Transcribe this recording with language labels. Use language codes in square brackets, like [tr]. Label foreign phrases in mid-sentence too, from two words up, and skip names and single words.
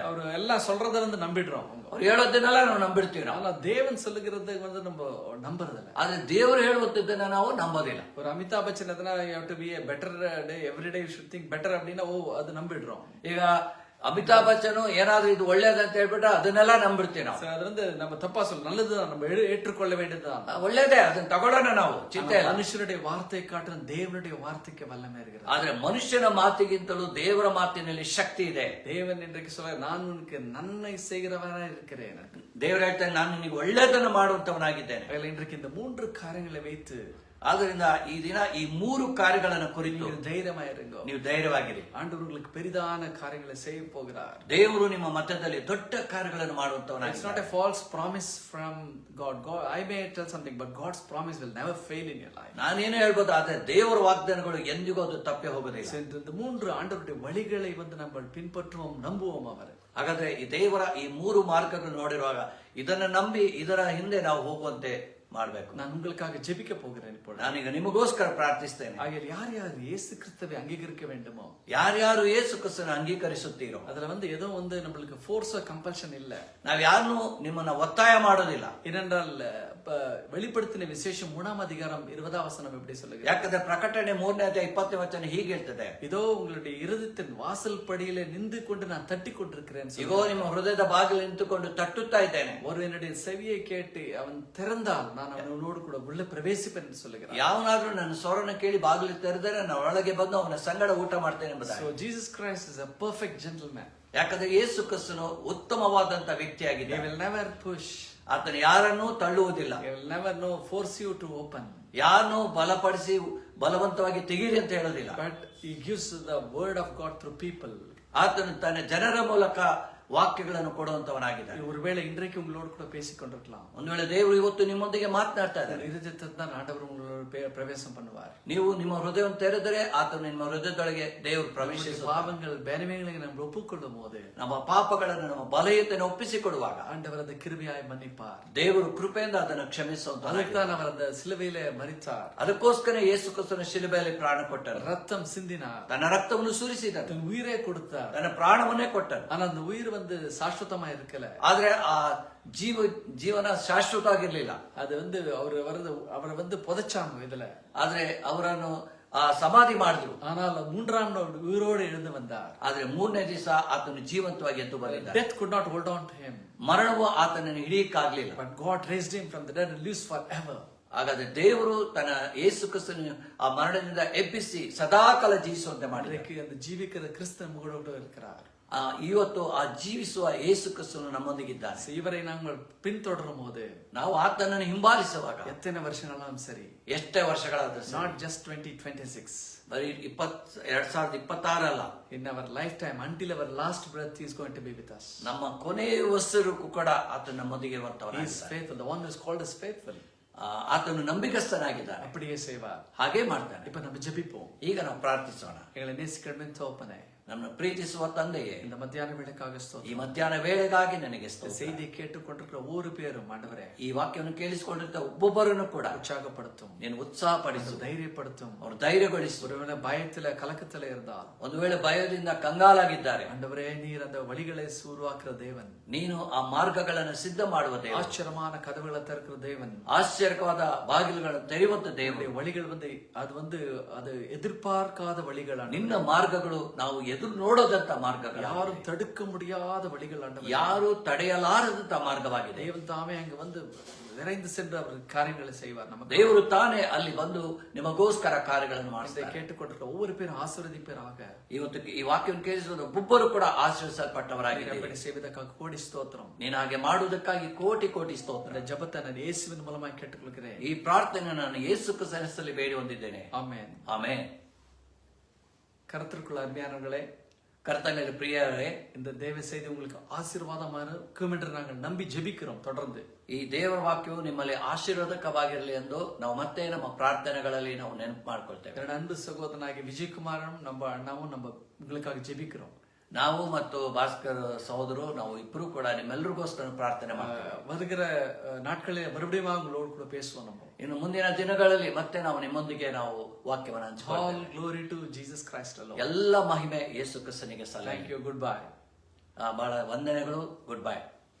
[kn] ಅವರು ಎಲ್ಲ [ta] சொல்றத வந்து நம்பிடுறோம். [kn] ಅವ್ರು ಹೇಳೋದನ್ನೆಲ್ಲ ನಾವು ನಂಬಿಡ್ತೀವಿ. ನಾವು [ta] ஆனா தேவன் சொல்லுகிறது வந்து நம்ம நம்புறதில்ல. [kn] ಆದ್ರೆ ದೇವರು ಹೇಳುವಂತದ್ದನ್ನ ನಾವು ನಂಬೋದಿಲ್ಲ. [ta] ஒரு அமிதாப் பச்சன் எதனா [en] you have to be a better day, every day you should think better [ta] அப்படினா ஓ அது நம்பிடுறோம். [kn] ಈಗ ಅಮಿತಾಬ್ ಬಚ್ಚನ್ ಏನಾದ್ರೂ ಇದು ಒಳ್ಳೇದಂತ ಹೇಳ್ಬಿಟ್ರೆ ಅದನ್ನೆಲ್ಲ ನಂಬಿಡ್ತೀವಿ ನಾವು. [ta] அது வந்து நம்ம தப்பா சொல்ல நல்லதுதான், நம்ம ஏற்றுக்கொள்ள வேண்டியதுதான். [kn] ಒಳ್ಳೇದೇ, ಅದನ್ನ ತಗೊಳ್ಳೋಣ ನಾವು, ಚಿಂತೆ ಇಲ್ಲ. [ta] மனுஷனுடைய வார்த்தை காட்டிலும் தேவனுடைய வார்த்தைக்கு வல்லமை இருக்கிறது. [kn] ಆದ್ರೆ ಮನುಷ್ಯನ ಮಾತಿಗಿಂತಲೂ ದೇವರ ಮಾತಿನಲ್ಲಿ ಶಕ್ತಿ ಇದೆ. [ta] தேவன் இன்றைக்கு சொல்ல, நான் உனக்கு நன்மை செய்கிறவனா இருக்கிறேன். [kn] ದೇವರು ಹೇಳ್ತಾನೆ, ನಾನು ನಿನಗೆ ಒಳ್ಳೇದನ್ನು ಮಾಡುವಂತವನಾಗಿದ್ದೇನೆ. [ta] இன்றைக்கு இந்த 3 காரியங்களை வைத்து, [kn] ಆದ್ರಿಂದ ಈ ದಿನ ಈ 3 ಕಾರ್ಯಗಳನ್ನು ಕುರಿತು [ta] தைரியமாயிருங்க. [kn] ನೀವು ಧೈರ್ಯವಾಗಿರಿ. [ta] ஆண்டவர் உங்களுக்கு பெரிதான காரியங்களை செய்ய போகிறார். [kn] ದೇವರು ನಿಮ್ಮ ಮಧ್ಯದಲ್ಲಿ ದೊಡ್ಡ ಕಾರ್ಯಗಳನ್ನು [en] It's [kn] ಮಾಡುವಂತವನಾಗಿದ್ದಾನೆ. [en] not a false promise from God. I may tell something, but God's promise will never fail in your life. [kn] ನಾನೇನು ಹೇಳ್ಬೋದು, ಆದ್ರೆ ದೇವರ ವಾಗ್ದಾನಗಳು ಎಂದಿಗೂ ಅದು ತಪ್ಪಿ ಹೋಗೋದಿಲ್ಲ. [ta] இந்த 3 ஆண்டவருடைய வழிகளை வந்து நம்ம பின்பற்றுவோம், நம்புவோம் அவரை. [kn] ಹಾಗಾದ್ರೆ ಈ ದೇವರ ಈ 3 ಮಾರ್ಗಗಳನ್ನು ನೋಡಿರುವಾಗ ಇದನ್ನ ನಂಬಿ ಇದರ ಹಿಂದೆ ನಾವು ಹೋಗುವಂತೆ ಮಾಡಬೇಕು. [ta] நான் உங்களுக்காக ஜெபிக்க போகிறேன் இப்பொழுது. [kn] ನಾನೀಗ ನಿಮಗೋಸ್ಕರ ಪ್ರಾರ್ಥಿಸ್ತೇನೆ. [ta] ஆகையால் யார் யார் இயேசு கிறிஸ்துவை அங்கீகரிக்க வேண்டுமோ, [kn] ಯಾರ್ಯಾರು ಯೇಸು ಕ್ರಿಸ್ತನ ಅಂಗೀಕರಿಸುತ್ತೀರೋ, [ta] அதுல வந்து ஏதோ வந்து நம்மளுக்கு [en] force compulsion [ta] இல்ல. [kn] ನಾವ್ ಯಾರನ್ನು ನಿಮ್ಮನ್ನ ಒತ್ತಾಯ ಮಾಡೋದಿಲ್ಲ. [ta] ஏனென்றால் வெளிப்படுத்தின விசேஷம் 3ஆம் அதிகாரம் 20ஆம் வசனம் எப்படி சொல்லுகிறது? [kn] ಯಾಕಂದ್ರೆ ಪ್ರಕಟಣೆ 3ನೇ ಅಧ್ಯಾಯ 20ನೇ ವಚನ ಹೀಗೆ ಹೇಳ್ತದೆ, [ta] இதோ உங்களுடைய இருதயத்தின் வாசல் படியிலே நின்று கொண்டு நான் தட்டி கொண்டிருக்கிறேன். [kn] ಇಗೋ ನಿಮ್ಮ ಹೃದಯದ ಬಾಗಿಲು ನಿಂತುಕೊಂಡು ತಟ್ಟುತ್ತಾ ಇದ್ದೇನೆ. [ta] ஒரு என்னுடைய செவியை கேட்டு அவன் திறந்தால் நான் அவனோடு கூட உள்ள பிரவேசிப்பேன் என்று சொல்லுகிறார். [kn] ಯಾವನಾದ್ರೂ ನನ್ನ ಸ್ವರನ ಕೇಳಿ ಬಾಗಿಲು ತೆರೆದರೆ ನಾನು ಒಳಗೆ ಬಂದು ಅವನ ಸಂಗಡ ಊಟ ಮಾಡ್ತೇನೆ ಎಂಬುದಾಗಿ. [en] So Jesus Christ is a perfect gentleman. [kn] ಯಾಕಂದ್ರೆ ಯೇಸು ಕ್ರಿಸ್ತನು ಉತ್ತಮವಾದಂತ [en] He [kn] ವ್ಯಕ್ತಿಯಾಗಿದೆ. [en] will never push. [kn] ಆತನು ಯಾರನ್ನೂ ತಳ್ಳುವುದಿಲ್ಲ. [en] He will never force you to open. [kn] ಯಾರನ್ನೂ ಬಲಪಡಿಸಿ ಬಲವಂತವಾಗಿ ತೆಗೀರಿ ಅಂತ ಹೇಳೋದಿಲ್ಲ. [en] But he gives the word of God through people. [kn] ಆತನು ತನ್ನ ಜನರ ಮೂಲಕ ವಾಕ್ಯಗಳನ್ನು ಕೊಡುವಂತವನಾಗಿದ್ದಾನೆ. [ta] ஒருவேளை இன்றைக்கு உங்களோடு கூட பேசிக் கொண்டிருக்கலாம். [kn] ಒಂದು ವೇಳೆ ದೇವರು ಇವತ್ತು ನಿಮ್ಮೊಂದಿಗೆ ಮಾತನಾಡ್ತಾ ಇದ್ದಾರೆ. [ta] இருதயத்தில் தான் ஆண்டவர் உங்களோட பிரவேசம் பண்ணுவார். [kn] ನೀವು ನಿಮ್ಮ ಹೃದಯವನ್ನು ತೆರೆದರೆ ಆತನು ನಿಮ್ಮ ಹೃದಯದೊಳಗೆ ದೇವರು ಪ್ರವೇಶಿಸುವ [ta] பாவங்கள் பலவீனங்களை நம்ம ஒப்புக்கொள்ளும் போது, [kn] ನಮ್ಮ ಪಾಪಗಳನ್ನು ನಮ್ಮ ಬಲಹೀನತೆಯನ್ನು ಒಪ್ಪಿಸಿಕೊಡುವಾಗ [ta] ஆண்டவர் அந்த கிருபையாய் மன்னிப்பார். [kn] ದೇವರು ಕೃಪೆಯಿಂದ ಅದನ್ನು ಕ್ಷಮಿಸುವಂತ. [ta] அதற்குதான் அவர் அந்த சிலுவையிலே மரித்தார். [kn] ಅದಕ್ಕೋಸ್ಕರ ಯೇಸು ಕ್ರಿಸ್ತನ ಶಿಲುಬೆಯಲ್ಲಿ ಪ್ರಾಣ ಕೊಟ್ಟನು. [ta] ரத்தம் சிந்தினார். [kn] ತನ್ನ ರಕ್ತವನ್ನು ಸುರಿಸಿದನು. [ta] தன் உயிரை கொடுத்தார். [kn] ತನ್ನ ಪ್ರಾಣವನ್ನೇ ಕೊಟ್ಟನು. [ta] ஆனா அந்த உயிர் வந்து சாஸ்வதமா இருக்கல. [kn] ಆದ್ರೆ ಆ ಜೀವನ ಶಾಶ್ವತವಾಗಿರ್ಲಿಲ್ಲ. [ta] அது வந்து அவரை வந்து புதைச்சாங்க இதுல. [kn] ಆದ್ರೆ ಅವರನ್ನು ಸಮಾಧಿ ಮಾಡಿದ್ರು. [ta] ஆனால் 3ஆம் நாள் உயிரோடு எழுந்து வந்தார். [kn] ಆದ್ರೆ 3ನೇ ದಿವಸ ಆತನು ಜೀವಂತವಾಗಿ ಎದ್ದು ಬಂದಿದ್ದ. [en] Death could not hold on to him. [kn] ಮರಣವು ಆತನನ್ನು ಹಿಡಿಯಕ್ಕಾಗ್ಲಿಲ್ಲ. [en] But God raised him from the dead and lives forever. [kn] ಹಾಗಾದ್ರೆ ದೇವರು ತನ್ನ ಯೇಸು ಕ್ರಿಸ್ತನ ಆ ಮರಣದಿಂದ ಎಬ್ಬಿಸಿ ಸದಾಕಾಲ ಜೀವಿಸುವಂತೆ ಮಾಡಿದ. [ta] அந்த ஜீவிக்கிற கிறிஸ்து நம்மளோடு இருக்கிறார். [kn] ಇವತ್ತು ಆ ಜೀವಿಸುವ ಯೇಸು ಕ್ರಿಸ್ತನು ನಮ್ಮೊಂದಿಗಿದ್ದಾನೆ. [ta] இவரை நாங்கள் பின்தொடரும் போது, [kn] ನಾವು ಆತನನ್ನು ಹಿಂಬಾಲಿಸುವಾಗ [ta] எத்தனை வருஷங்களாலும் சரி, [kn] ಎಷ್ಟೇ ವರ್ಷಗಳಾದ್ರೂ [en] not just 2026, [kn] ಬರೀ 2026 ಅಲ್ಲ, [en] in our lifetime, until our last breath, he is going to be with us. [kn] ನಮ್ಮ ಕೊನೆಯ ಉಸಿರಿಗೂ ಕೂಡ ಆತನ ನಮ್ಮೊಂದಿಗೆ [en] He is [kn] ಇರುವಂತವನಾಗಿದ್ದಾನೆ. [en] faithful. The one who is called is faithful. [kn] ಆತನು ನಂಬಿಕಸ್ಥನಾಗಿದ್ದಾನೆ, [ta] அப்படியே செய்வார். [kn] ಹಾಗೆ ಮಾಡ್ತಾನೆ. [ta] இப்ப நம்ம ஜெபிப்போம். [kn] ಈಗ ನಾವು ಪ್ರಾರ್ಥಿಸೋಣ. [ta] எங்களை நேசிக்கணும் தோப்பனே, [kn] ನಮ್ಮ ಪ್ರೀತಿಸುವ ತಂದೆಯೇ, [ta] இந்த மத்தியான வேளைக்காக [kn] ಈ [ta] ஸ்தோத்திரம். [kn] ಮಧ್ಯಾಹ್ನ ವೇಳೆಗಾಗಿ ನನಗೆ [ta] இந்த [kn] ಸ್ತೋತ್ರ. [ta] செய்தியை கேட்டுக்கொண்டிருக்கிற ஒவ்வொரு பேரும் ஆண்டவரே [kn] ಈ ವಾಕ್ಯವನ್ನು ಕೇಳಿಸಿಕೊಂಡಿರ್ತ ಒಬ್ಬೊಬ್ಬರನ್ನು ಕೂಡ [ta] உற்சாகப்படுத்தும், [kn] ನೀನು ಉತ್ಸಾಹಪಡಿಸು, [ta] தைரியப்படுத்தும். [kn] ಅವರು ಧೈರ್ಯಗೊಳಿಸು. [ta] ஒருவேளை பயத்துல கலக்கத்துல இருந்தால், [kn] ಒಂದು ವೇಳೆ ಭಯದಿಂದ ಕಂಗಾಲಾಗಿದ್ದಾರೆ, [ta] ஆண்டவரே நீர் அந்த வழிகளை உருவாக்குற தேவன், [kn] ನೀನು ಆ ಮಾರ್ಗಗಳನ್ನು ಸಿದ್ಧ ಮಾಡುವ ದೇವ, [ta] ஆச்சரியமான கதவுகளை திறக்கிற தேவன், [kn] ಆಶ್ಚರ್ಯವಾದ ಬಾಗಿಲುಗಳನ್ನು ತೆರೆಯುವಂತ ದೇವರು. [ta] உன்னுடைய வழிகள் வந்து அது எதிர்பார்க்காத வழிகள் ஆண்டவரே. [kn] ನಿನ್ನ ಮಾರ್ಗಗಳು ನಾವು ಎದುರು ನೋಡೋದಂತ ಮಾರ್ಗಗಳು, [ta] யாரும் தடுக்க முடியாத வழிகள் ஆண்டவரே. [kn] ಯಾರು ತಡೆಯಲಾರದಂತ ಮಾರ್ಗವಾಗಿದೆ. [ta] தேவன் தாமே அங்க வந்து விரைந்து சென்று அவர் காரியங்களை செய்வார். நமக்கு [kn] ದೇವರು ತಾನೇ ಅಲ್ಲಿ ಬಂದು ನಿಮಗೋಸ್ಕರ ಕಾರ್ಯಗಳನ್ನು [ta] இதை [kn] ಮಾಡಿಸ್ತಾರೆ. [ta] கேட்டுக்கொண்டிருக்கிற ஒவ்வொரு பேரும் ஆசீர்வதிப்பீராக. [kn] ಇವತ್ತು ಈ ವಾಕ್ಯವನ್ನು ಕೇಳಿಸುವುದು ಒಬ್ಬೊಬ್ಬರು ಕೂಡ ಆಶ್ರಯಿಸಲ್ಪಟ್ಟವರಾಗಿದೆ. [ta] அப்படி செய்வதற்காக கோடி ஸ்தோத்திரம். [kn] ನೀನು ಹಾಗೆ ಮಾಡುವುದಕ್ಕಾಗಿ ಕೋಟಿ ಕೋಟಿ ಸ್ತೋತ್ರ. [ta] இந்த ஜெபத்தை நான் இயேசுவின் மூலமாக கேட்டுக்கொள்கிறேன். [kn] ಈ ಪ್ರಾರ್ಥನೆ ನಾನು ಯೇಸು ಕ್ರಿಸ್ತನ ಹೆಸರಲ್ಲಿ ಬೇಡಿ ಹೊಂದಿದ್ದೇನೆ. [ta] ஆமென். [kn] ಆಮೆನ್. [ta] கர்த்தருக்குள்ள அருமையானவர்களே, [kn] ಕರ್ತನಲ್ಲಿ ಪ್ರಿಯರೇ, [ta] இந்த தேவ செய்தி உங்களுக்கு ஆசீர்வாதமாக இருக்கும் என்று நாங்கள் நம்பி ஜெபிக்கிறோம். தொடர்ந்து [kn] ಈ ದೇವರ ವಾಕ್ಯವು ನಿಮ್ಮಲ್ಲಿ ಆಶೀರ್ವಾದಕವಾಗಿರಲಿ ಎಂದು ನಾವು ಮತ್ತೆ ನಮ್ಮ ಪ್ರಾರ್ಥನೆಗಳಲ್ಲಿ ನಾವು ನೆನಪು ಮಾಡ್ಕೊಳ್ತೇವೆ. [ta] என்னோட அன்பு சகோதரனாகிய விஜயகுமாரும் நம்ம அண்ணாவும் நம்ம உங்களுக்காக ஜெபிக்கிறோம். [kn] ನಾವು ಮತ್ತು ಭಾಸ್ಕರ್ ಸಹೋದರು ನಾವು ಇಬ್ಬರು ಕೂಡ ನಿಮ್ಮೆಲ್ಲರಿಗೋಸ್ಕರ ಪ್ರಾರ್ಥನೆ ಮಾಡ್ತೇವೆ. [ta] வருகிற நாட்களில் மறுபடியும் உங்களோடு கூட பேசுவோம். நம்ம [kn] ಇನ್ನು ಮುಂದಿನ ದಿನಗಳಲ್ಲಿ ಮತ್ತೆ ನಾವು ನಿಮ್ಮೊಂದಿಗೆ ನಾವು ವಾಕ್ಯವನ್ನು ಹಂಚಿಕೊಳ್ಳೋಣ. [en] All glory to Jesus Christ alone. [kn] ಎಲ್ಲ ಮಹಿಮೆ ಯೇಸು ಕ್ರಿಸ್ತನಿಗೆ ಸಲ್ಲಲಿ. [en] Thank you. Goodbye. [kn] ಬಹಳ ವಂದನೆಗಳು. [en] good bye.